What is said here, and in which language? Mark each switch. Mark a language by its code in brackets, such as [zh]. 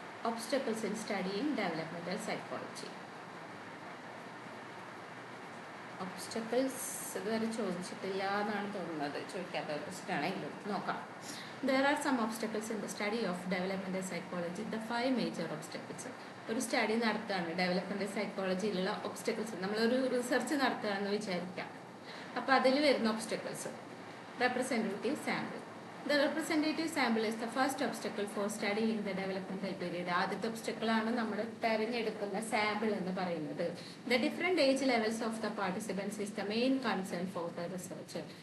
[en] Obstacles in studying developmental psychology. [ml] Obstacles ഇതുവരെ ചോദിച്ചിട്ടില്ല എന്നാണ് തോന്നുന്നത്, ചോദിക്കാത്ത ക്വസ്റ്റ്യൻ ആണെങ്കിലും നോക്കാം. [en] There are some obstacles in the study of developmental psychology. The 5 major obstacles. [ml] ഒരു സ്റ്റഡി നടത്തുകയാണ് ഡെവലപ്മെൻറ്റൽ സൈക്കോളജിയിലുള്ള ഒബ്സ്റ്റക്കിൾസ്. നമ്മളൊരു റിസർച്ച് നടത്തുകയാണെന്ന് വിചാരിക്കാം. അപ്പോൾ അതിൽ വരുന്ന obstacles. [en] Representative sample. The representative sample is the first obstacle for studying the developmental period. [ml] ആദ്യത്തെ ഒബ്സ്റ്റക്കിളാണ് നമ്മൾ തിരഞ്ഞെടുക്കുന്ന സാമ്പിൾ എന്ന് പറയുന്നത്. [en] The different age levels of the participants is the main concern for the researcher.